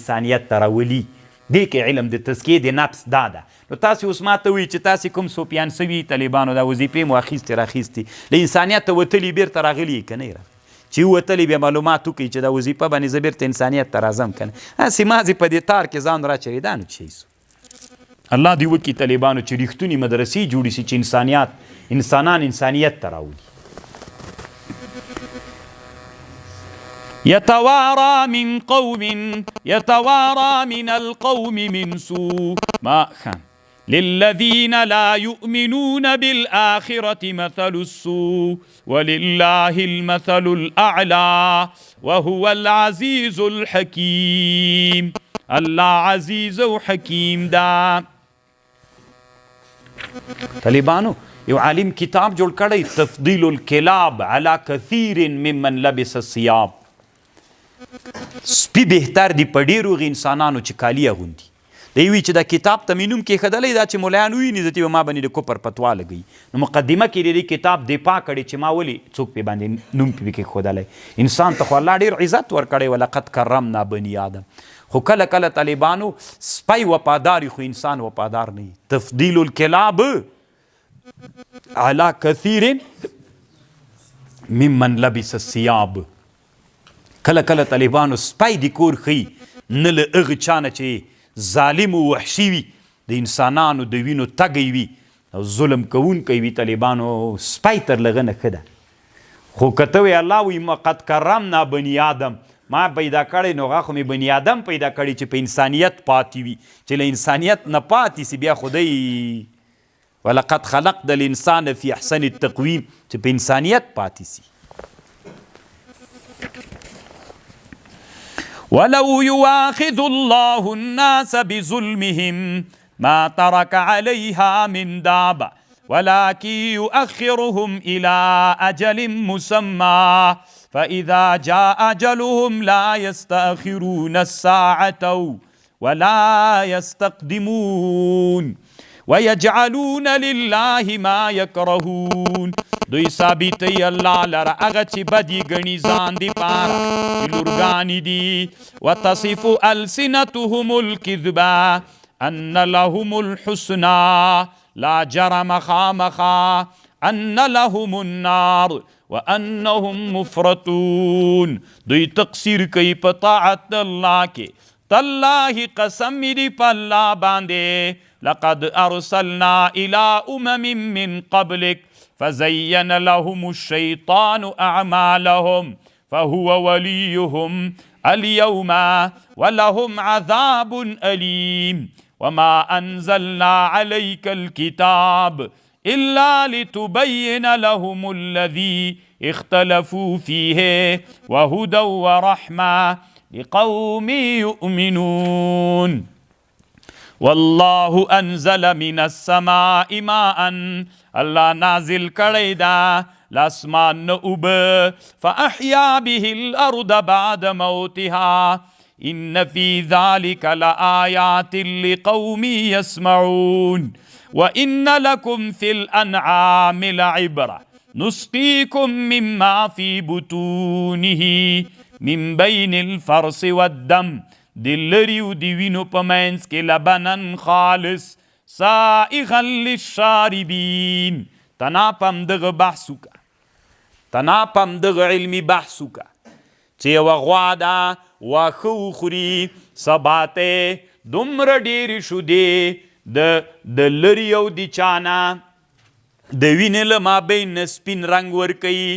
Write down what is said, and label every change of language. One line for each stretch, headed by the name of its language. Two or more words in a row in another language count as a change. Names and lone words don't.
Pashto: انسانیت ته راولي دې کې علم د تزکیې د نفس دا ده نو تاسې اوس ماته وایي چې تاسې کوم صوفیان سوي طالبانو دا وظیفې مو اخیستې راخیستې له انسانیت ته وتلي بیرته راغلي یې که نه یې چې وتلي بیا معلومات وکړي چې دا وظیفه باندې زه بیرته انسانیت ته راځم که نه هسې مازې په دې تار کې ځان راچوي دا نو څه سو الله دې وکړي طالبانو چې رښتونې مدرسې جوړې شي چې انسانان انسانیت ته راولي
Arabic: يتوارى من القوم من سوء ما كان للذين لا يؤمنون بالآخرة مثل السوء ولله المثل الأعلى وهو العزيز الحكيم الله عزيز وحكيم دا
Pashto: طالبانو یو عالم کتاب جوړ کړی
Arabic: تفضیل الکلاب على كثير ممن لبس الثياب
Pashto: سپی بهتر دی په ډېرو هغې انسانانو چې کالي اغوندي دی وی چې دا کتاب ته مې نوم کېښودلی دا چې ملایان وویني زه به ما باندې د کفر فتوا لګوي نو مقدمه کې د دې کتاب دفاع کړې چې ما ولې څوک پې باندې نوم پې کېښودلی انسان ته خو الله ډېر عزت ورکړی
Arabic: ولقد کرمنا بني آدم
Pashto: خو کله کله طالبانو سپی وفاداری خو انسان وفادار نه.
Arabic: تفضیل الکلاب علی کثیر ممن لبس الثياب.
Pashto: کله کله طالبانو سپی د کور خي نه له هغه چا نه چې ظالم و وحشي وي، د انسانانو د وینو تږی وي او ظلم کوونکی وي. طالبانو سپی تر لغه نه ښه ده. خو که ته وی الله وی
Arabic: قد کرمنا بني آدم،
Pashto: ما پیدا کړی نو هغه خو مې بني آدم پیدا کړی چې په انسانیت پاتې وي، چې له انسانیت نه پاتې سي. بیا خدای
Arabic: ولقد خلقنا الانسان فی احسن التقویم،
Pashto: چې په انسانیت پاتې سي.
Arabic: ولو يواخذ الله الناس بظلمهم ما ترك عليها من دابة ولكن يؤخرهم إلى أجل مسمى فإذا جاء أجلهم لا يستأخرون الساعة ولا يستقدمون ويجعلون لله ما يكرهون.
Pashto: دوی ثابتی الله لره هغه چې بدی ګڼي ځان دی پاره چې لورګانې دي.
Arabic: وتصف السنتهم الكذبا ان لهم الحسنى لا جرم خامخا ان لهم النار وانهم مفرطون.
Pashto: دوی تقصیر کوي په طاعت الله کې. تالله قسم دی په الله باندې
Arabic: لقد ارسلنا الى امم من قبلك فزين لهم الشيطان اعمالهم فهو وليهم اليوم ولهم عذاب اليم وما انزلنا عليك الكتاب الا لتبين لهم الذي اختلفوا فيه وهدى ورحمه لقوم يؤمنون. والله انزل من السماء ماء،
Pashto: الله نازل کړی دا لاسمان نه اوبه،
Arabic: فاحیا به الارض بعد موتها ان في ذلك لآيات لقوم يسمعون. وان لكم في الانعام لعبرة نسقيكم مما في بطونه من بين الفرس والدم
Pashto: د لري او د وینو په منځ کې
Arabic: لبنن خالص سائغا للشاربین.
Pashto: تناپم دغه بحث وکړه، تناپم دغه علمي بحث وکړه چې یوه غوا ده واښه وخوري، سبا ته دومره ډېرې شودې د لري او د چانه د وینې له مابین نه سپین رنګ ورکوي.